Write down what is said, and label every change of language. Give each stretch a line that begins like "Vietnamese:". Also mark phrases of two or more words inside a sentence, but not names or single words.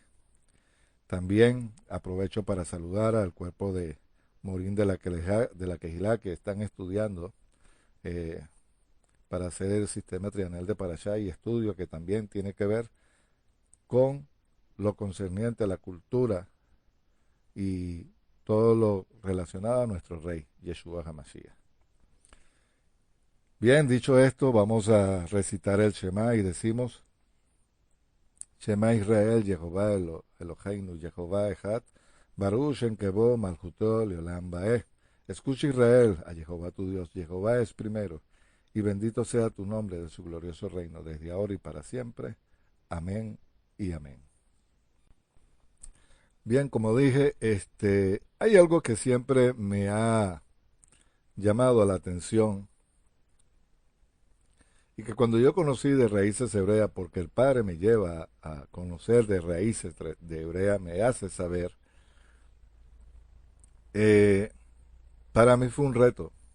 Spanish: También aprovecho para saludar al cuerpo de Morín de la Kehilá que están estudiando eh, para hacer el sistema trienal de Parashá y estudio que también tiene que ver con lo concerniente a la cultura y todo lo relacionado a nuestro rey,
Hebrew: ישוע המשיח.
Spanish: Bien, dicho esto, vamos a recitar el Shema y decimos:
Hebrew: שמע ישראל, יהוה אלוהינו, יהוה אחד, ברוך שם כבוד מלכותו לעולם ועד.
Spanish: Escucha Israel, a Jehová tu Dios, Jehová es primero, y bendito sea tu nombre de su glorioso reino, desde ahora y para siempre. Amén y amén. Bien, como dije, hay algo que siempre me ha llamado la atención y que cuando yo conocí de raíces hebreas, porque el Padre me lleva a conocer de raíces de hebrea, me hace saber, eh, para mí fue un reto.